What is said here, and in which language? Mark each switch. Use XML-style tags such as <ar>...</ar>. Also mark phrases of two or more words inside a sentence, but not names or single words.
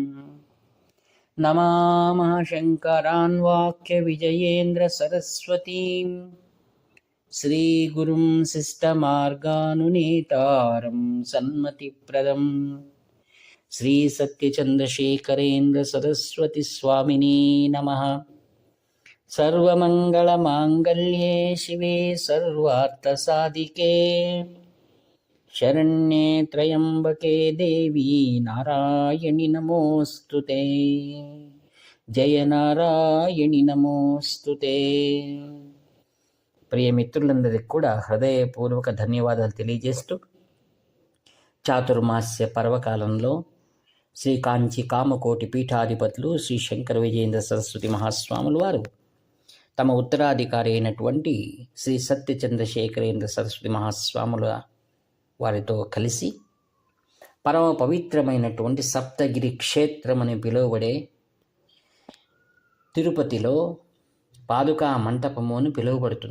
<sa>नमामः शङ्करान् वाक्यविजयेन्द्रसरस्वतीं श्रीगुरुं शिष्टमार्गानुनेतारं सन्मतिप्रदं श्रीसत्यचन्द्रशेखरेन्द्रसरस्वतीस्वामिने नमः। सर्वमङ्गलमाङ्गल्ये शिवे सर्वार्थसाधिके शरण्ये त्र्यम्बके देवी नारायणि नमोऽस्तुते। జయ నారాయణి నమోస్తుతే.</sa> <te>ప్రియమిత్రులందరికీ కూడా హృదయపూర్వక ధన్యవాదాలు తెలియజేస్తూ, చాతుర్మాస్య పర్వకాలంలో శ్రీ కాంచి కామకోటి పీఠాధిపతులు శ్రీ శంకర విజయేంద్ర సరస్వతి మహాస్వాములు వారు తమ ఉత్తరాధికారి అయినటువంటి శ్రీ సత్యచంద్రశేఖరేంద్ర సరస్వతి మహాస్వాముల వారితో కలిసి పరమ పవిత్రమైనటువంటి సప్తగిరి క్షేత్రం అని పిలువబడే తిరుపతిలో పాదుకా మంటపము అని పిలువబడుతుంది.</te>